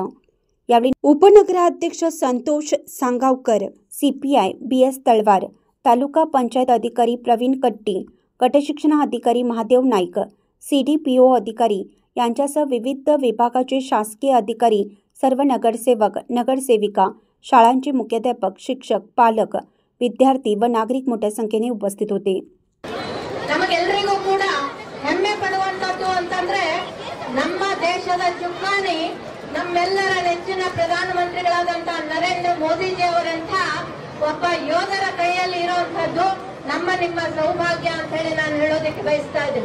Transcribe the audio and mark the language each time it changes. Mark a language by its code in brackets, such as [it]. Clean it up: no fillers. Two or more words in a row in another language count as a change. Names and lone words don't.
[mr] यावेळी उपनगराध्यक्ष संतोष सांगावकर, CPI BS तळवार, तालुका पंचायत अधिकारी प्रवीण कट्टी, गटशिक्षण अधिकारी महादेव नाईक, CDPO अधिकारी यांच्यासह विविध विभागाचे शासकीय अधिकारी, सर्व नगरसेवक, नगरसेविका, शाळांचे मुख्याध्यापक, शिक्षक, पालक, विद्यार्थी व नागरिक मोठ्या संख्येने उपस्थित होते। [kn] ನಮಗೆಲ್ಲರಿಗೂ ಕೂಡ ಹೆಮ್ಮೆ ಪಡುವಂತದ್ದು ಅಂತಂದ್ರೆ ನಮ್ಮ ದೇಶದ ಚುಕ್ಕಾಣಿ ನಮ್ಮೆಲ್ಲರ ನೆಚ್ಚಿನ ಪ್ರಧಾನಮಂತ್ರಿಗಳಾದಂತ ನರೇಂದ್ರ ಮೋದಿಜಿ ಅವರಂತ ಒಬ್ಬ ಯೋಧರ ಕೈಯಲ್ಲಿ ಇರುವಂತದ್ದು ನಮ್ಮ ನಿಮ್ಮ ಸೌಭಾಗ್ಯ ಅಂತ ಹೇಳಿ ನಾನು ಹೇಳೋದಕ್ಕೆ ಬಯಸ್ತಾ ಇದ್ದೀನಿ।